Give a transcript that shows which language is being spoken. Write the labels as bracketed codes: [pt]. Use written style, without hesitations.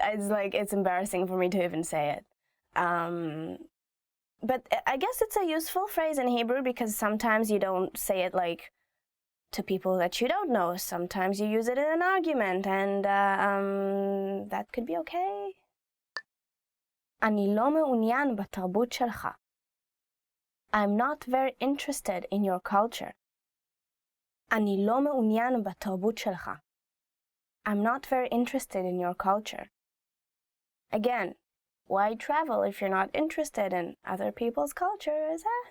[en] It's embarrassing for me to even say it. But I guess it's a useful phrase in Hebrew because sometimes you don't say it like to people that you don't know. Sometimes you use it in an argument, and that could be okay. [he] אני לא מעוניין בתרבות שלך. [en] I'm not very interested in your culture. [he] אני לא מעוניין בתרבות שלך. [en] I'm not very interested in your culture. Again, why travel if you're not interested in other people's cultures?